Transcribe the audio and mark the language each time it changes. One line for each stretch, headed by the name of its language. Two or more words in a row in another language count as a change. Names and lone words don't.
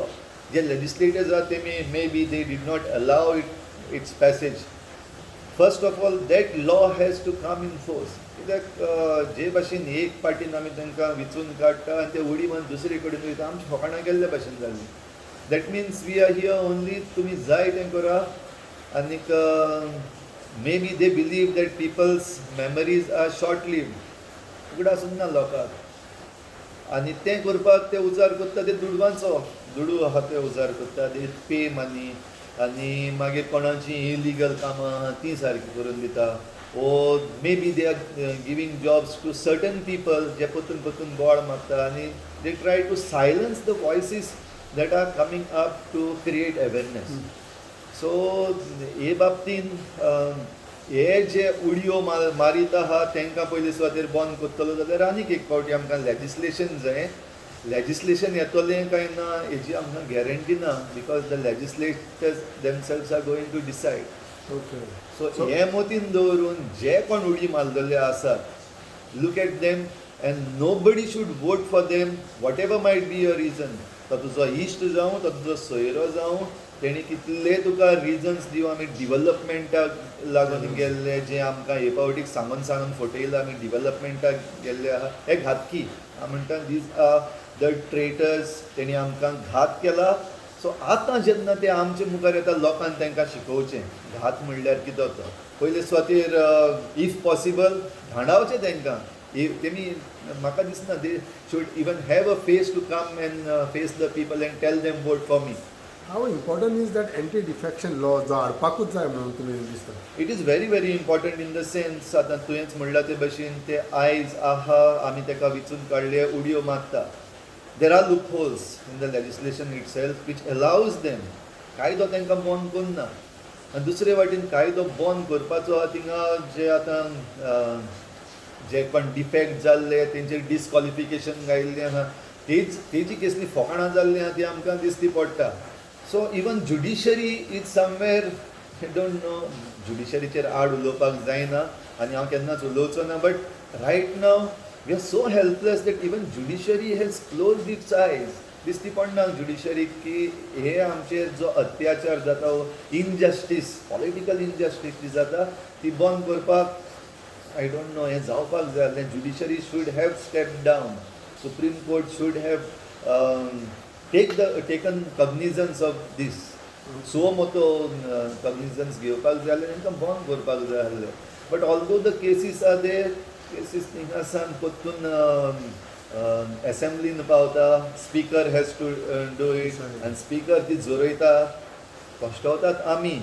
Konkani: जे लेजिस्लेटर्स आहा ते
English: may be they did not allow its passage. first of all that law has to come in force.
Konkani: कित्याक जे भाशेन एक पार्टीन आमी तांकां विचून काडटा आनी ते उडी मारून दुसरे कडेन वयता, आमच्या फकाणां गेल्ल्या भशेन जाल्ली.
English: that means we are here only
Konkani: तुमी जाय तें करा.
English: आनीक may be they believe that people's memories are short lived.
Konkani: उगडा सुद्दां ना लोकांक. आनी तें करपाक ते उजार करता ते दुडवांचो दुडू आहा ते उजार करता.
English: they pay money
Konkani: आनी मागीर कोणाची इलिगल कामां आहा ती सारकी करून दिता.
English: oh may be they are giving jobs to certain people
Konkani: जे परतून परतून बोवाळ मारता आनी
English: they try to silence the voices that are coming up to create awareness.
Konkani: So हे बाबतीन हे जे उडयो मारीत आहा तांकां पयलीं सुवातेर बंद करतलो जाल्यार आनीक एक फावटी आमकां लेजिस्लेशन जाय. लेजिस्लेशन येतलें काय ना हेजी आमकां गॅरंटी ना,
English: because the legislators themselves are going to decide. ओके. सो
Konkani: हे मतीन दवरून जे कोण उडी मारलेले आसात,
English: look at them and nobody should vote for them what ever might be your reason.
Konkani: तो तुजो इश्ट जावं, तो तुजो सोयरो जावं, तेणी कितले तुका रिजन्स दिवं आमी डिवेलपमेंटाक लागून गेल्ले, जे आमकां हे फावटीक सांगून फटयलां आमी डिवेलपमेंटाक गेल्ले आहा, हे घातकी. हांव म्हणटा
English: these are the traitors.
Konkani: तेणी आमकां घात केला. सो आतां जेन्ना ते आमचे मुखार येता लोकांक तांकां शिकोवचें घात म्हणल्यार कितें तो. पयले सुवातेर
English: if possible
Konkani: धाडावचें तांकां. तेमी म्हाका दिसना
English: they should even have a face to come and face the people and tell them vote for me. how important is that anti defection law
Konkani: जो हाडपाकूच जाय म्हणून तुमी दिसता?
English: it is very very important in the sense
Konkani: आतां तुवेंच म्हणला ते भशेन ते आयज आहा आमी ताका विचून काडले उडयो मारता.
English: there are loop holes in the legislation it self which allows them.
Konkani: कायदो तांकां बंद करना. आनी दुसरे वाटेन कायदो बंद करपाचो आहा थिंगा जे आतां जे कोण डिफेक्ट जाल्ले तेंचेर डिस्कॉलिफिकेशन घायिल्लें आहा, तेजी कसली फकाणां जाल्लीं आहा ती आमकां दिसती पडटा.
English: so even judiciary is somewhere I don't know,
Konkani: जुडिशरीचेर आड उलोवपाक जायना आनी हांव केन्नाच उलोवचो ना,
English: but right now we are so helpless that even judiciary has closed its eyes.
Konkani: दिसती पडना जुडिशरीक की हे आमचेर जो अत्याचार जाता, इनजस्टीस,
English: political injustice
Konkani: जी जाता ती बंद करपाक
English: I don't know,
Konkani: हे जावपाक जाय.
English: then judiciary should have stepped down. Supreme Court should have taken cognizance of this.
Konkani: सो मोठो cognizance घेवपाक जाय आनी तांकां बंद करपाक जाय आसलें.
English: but although the cases are there,
Konkani: केसीस थिंगासान परतून असेंब्लीन पावता,
English: speaker has to do it
Konkani: आनी स्पीकर ती जोरयता, कश्टवतात आमी.